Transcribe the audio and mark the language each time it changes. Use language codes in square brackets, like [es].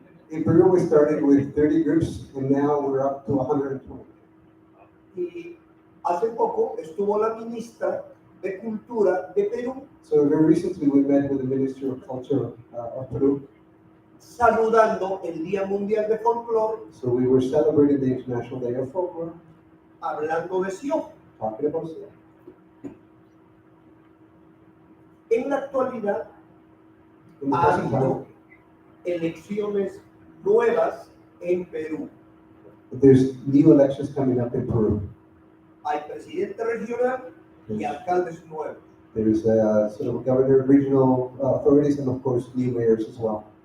[en] In Peru, we started with 30 groups, and now we're up to 120. [es] Y hace poco estuvo la ministra de Cultura de Perú [en] So very recently, we met with the Ministry of Culture of Peru. [es] saludando el Día Mundial de Folclore, [en] So we were celebrating the International Day of Folklore, [es] hablando de Sion. [en] talking about it. [es] En la actualidad [en] In the [es] ha [en] present [es] habido [en] time, [es] elecciones nuevas en Perú. [en] there's new elections coming up in Peru. [es] Hay presidente regional y alcaldes nuevos. [en] There's sort of governor, regional authorities, and of course, new mayors as well.